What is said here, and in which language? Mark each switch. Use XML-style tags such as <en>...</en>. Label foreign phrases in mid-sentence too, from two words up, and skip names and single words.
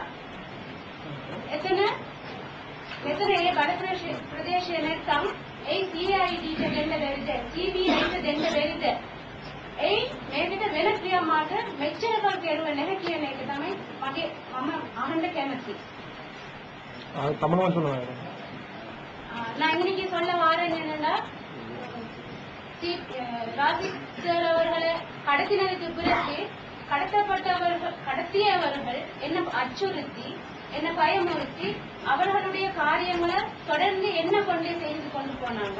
<si>මෙතන ඒ බල ප්‍රදේශයේ නැත්නම් ඒ CID දෙන්න බැරිද? CBI දෙන්න බැරිද? ඒ මේකට වෙන ක්‍රියාමාර්ග මෙච්චරකල් කෙරුවේ නැහැ කියන එක තමයි මම අහන්න කැමති.</si> <ta>தமிழ்நாடு சொல்லுவாங்க. நான் இன்னைக்கு சொல்ல வாரேன் என்னன்னா ராஜித் சார் அவர்களை கடத்தினதுக்கு பிறகு கடத்தியவர்கள் என்ன அச்சுறுத்தி என்ன பயமுறுத்தி அவர்களுடைய காரியங்களை தொடர்ந்து என்ன கொண்டே செய்து கொண்டு போனாங்க.</ta>